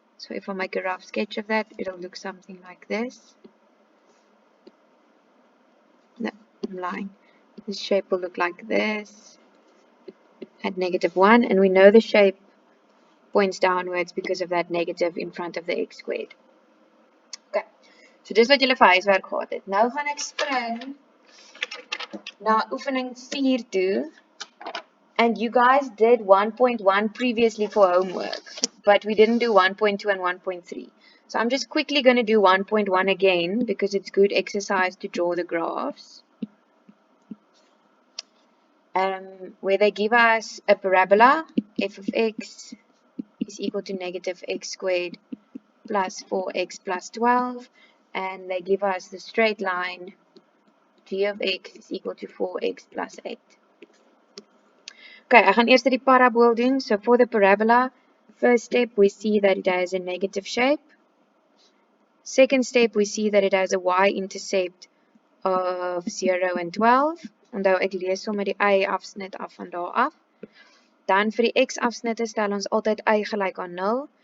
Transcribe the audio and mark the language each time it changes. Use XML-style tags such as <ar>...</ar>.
<en>So if I make a rough sketch of that, it'll look something like this. No, I'm lying. This shape will look like this at negative 1, and we know the shape points downwards because of that negative in front of the x squared.</en> <af>Okay, so dis wat julle vir huiswerk gehad het. Nou gaan ek spring na oefening 4 toe.</af> <en>And you guys did 1.1 previously for homework, but we didn't do 1.2 and 1.3. So I'm just quickly going to do 1.1 again because it's good exercise to draw the graphs. Where they give us a parabola, f of x is equal to negative x squared plus 4x plus 12, and they give us the straight line g of x is equal to 4x plus 8. Okay, I</en> <af>gaan eers die parabole doen.</af> <en>So for the parabola, first step we see that it has a negative shape. Second step we see that it has a y-intercept of 0 and 12.</en> <af>Onthou ek lees sommer die y-afsnit af van daar af. Dan vir die x-afsnitte stel ons altyd y gelyk aan 0.</af>